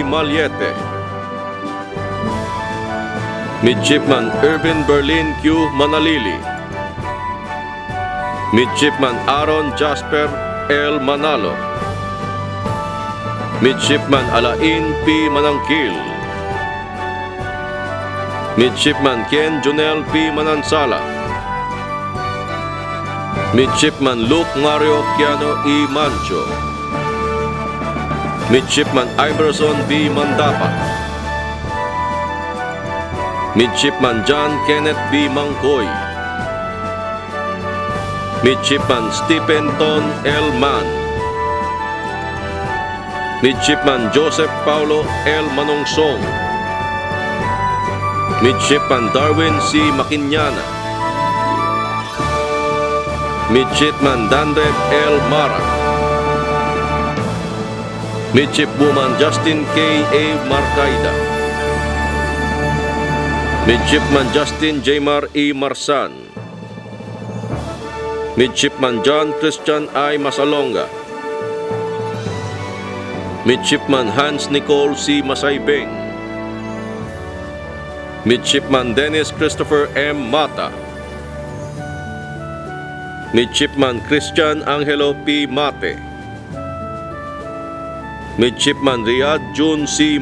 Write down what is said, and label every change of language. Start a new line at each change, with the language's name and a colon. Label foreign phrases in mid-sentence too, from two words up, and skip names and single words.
English: Malyete, Midshipman Irvin Berlin Q. Manalili, Midshipman Aaron Jasper L. Manalo, Midshipman Alain P. Manangkil, Midshipman Ken Junel P. Manansala, Midshipman Luke Mario Kiano E. Mancho, Midshipman Iverson B. Mandapa, Midshipman John Kenneth B. Mangkoy, Midshipman Stephen Ton L. Mann, Midshipman Joseph Paulo L. Manongsong, Midshipman Darwin C. Makinyana, Midshipman Dandred L. Mara, Midshipwoman Justin K. A. Marcaida, Midshipman Justin Jaymar E. Marsan, Midshipman John Christian I. Masalonga, Midshipman Hans Nicole C. Masaybeng, Midshipman Dennis Christopher M. Mata, Midshipman Christian Angelo P. Mate, Midshipman Riyad Jun C.